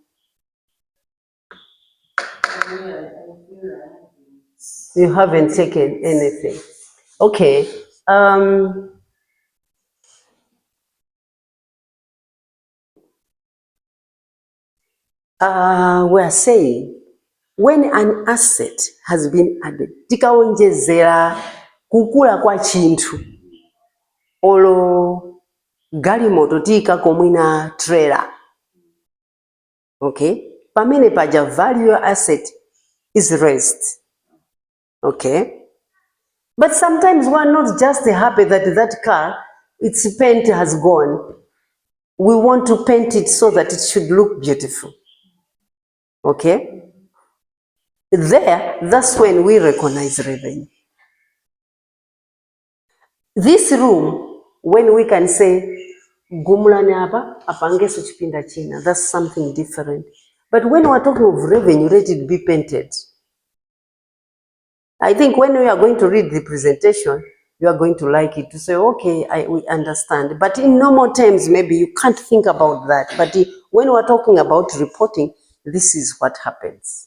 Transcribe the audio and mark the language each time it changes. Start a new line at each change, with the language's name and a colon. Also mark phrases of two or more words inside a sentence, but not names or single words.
English: You haven't taken anything. Okay. We're saying when an asset has been added,
Nyanja: tikawonjezera kukula kwa chintu, olo galimoto tiikako mwina trailer.
English: Okay,
Nyanja: pamene paja
English: value asset is raised. Okay, but sometimes we're not just happy that that car, its paint has gone. We want to paint it so that it should look beautiful. Okay, that's when we recognize revenue. This room, when we can say
Nyanja: gumulani apa apangeso chipinda china,
English: that's something different. But when we're talking of revenue, let it be painted. I think when we are going to read the presentation, you are going to like it, to say, okay, we understand. But in normal terms, maybe you can't think about that. But when we're talking about reporting, this is what happens.